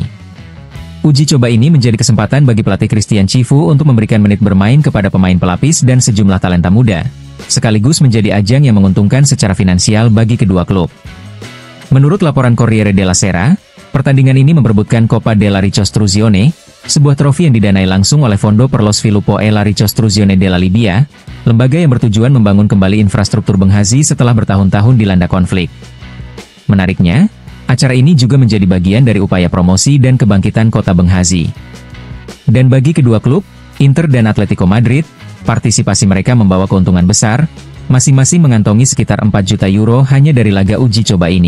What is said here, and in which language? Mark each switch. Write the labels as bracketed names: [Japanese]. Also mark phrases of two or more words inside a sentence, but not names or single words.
[Indonesian] Uji coba ini menjadi kesempatan bagi pelatih Christian Cifu untuk memberikan menit bermain kepada pemain pelapis dan sejumlah talenta muda, sekaligus menjadi ajang yang menguntungkan secara finansial bagi kedua klub. Menurut laporan Corriere della Sera, Pertandingan ini memperebutkan Coppa della Ricostruzione, sebuah trofi yang didanai langsung oleh Fondo per lo Sviluppo e la Ricostruzione della Libia, lembaga yang bertujuan membangun kembali infrastruktur Benghazi setelah bertahun-tahun dilanda konflik. Menariknya, acara ini juga menjadi bagian dari upaya promosi dan kebangkitan kota Benghazi. Dan bagi kedua klub, Inter dan Atletico Madrid, partisipasi mereka membawa keuntungan besar, masing-masing mengantongi sekitar 4 juta euro hanya dari laga uji coba ini.